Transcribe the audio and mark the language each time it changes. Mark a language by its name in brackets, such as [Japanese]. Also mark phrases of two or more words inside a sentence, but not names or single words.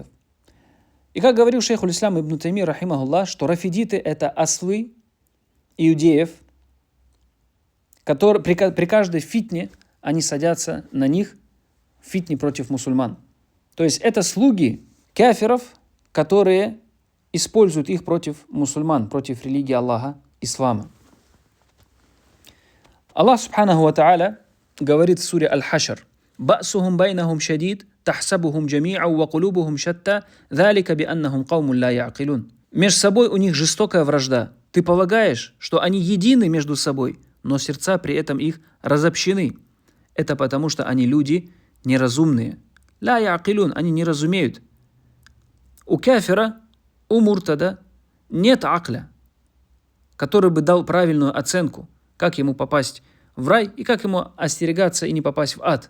[Russian] И как говорил [Arabic] شيخ الإسلام [Russian] ибн Таймия, рахимахуллах, что рафидиты – это ослы иудеев, которые при каждой фитне они садятся на них в фитне против мусульман. То есть это слуги кафиров, которые используют их против мусульман, против религии Аллаха, ислама. Аллах [Arabic] سبحانه وتعالى [Russian] говорит в суре Аль-Хашр: [Arabic] «بأسهم بينهم شديد تحسبهم جميعا وقلوبهم شتى ذلك بأنهم قوم لا يعقلون». [Russian] Между собой у них жестокая вражда. Ты полагаешь, что они едины между собой, но сердца при этом их разобщены. Это потому, что они люди неразумные. [Arabic] لا يعقلون, [Russian] они не разумеют. У кафира, у муртада нет акля, который бы дал правильную оценку, как ему попасть в рай и как ему остерегаться и не попасть в ад.